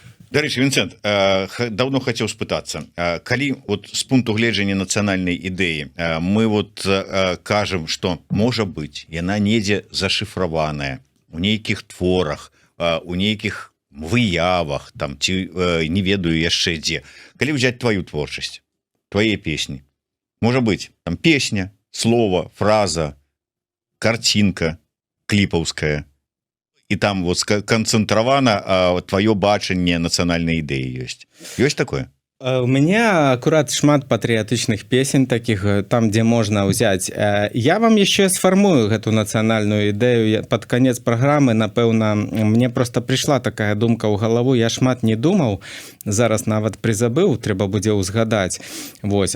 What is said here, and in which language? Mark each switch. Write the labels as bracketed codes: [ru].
[be] Дарэчы, Вінцэнт, давно хацеў спытацца, калі вот з пункту гледжання нацыянальнай ідэі мы вот кажам, што можа быць яна недзе зашыфраваная у нейкіх творах, у нейкіх выявах там ці не ведаю яшчэ дзе. Калі ўзяць твою творчасць, твае песні, можа быць там песня, слова, фраза, карцінка кліпаўская, і там вот канцэнтравана твоё бачанне нацыянальнай ідэі ёсць. Ёсць такое? [ru] У меня аккурат [be] шмат патрыятычных песень [ru] таких, там, где можно взять. Я вам еще сформую эту национальную идею. Под конец программы, напэўна, мне просто пришла такая думка ў галаву. [be] Я шмат не думаў, зараз нават призабыў, трэба будзе ўзгадаць. Вось.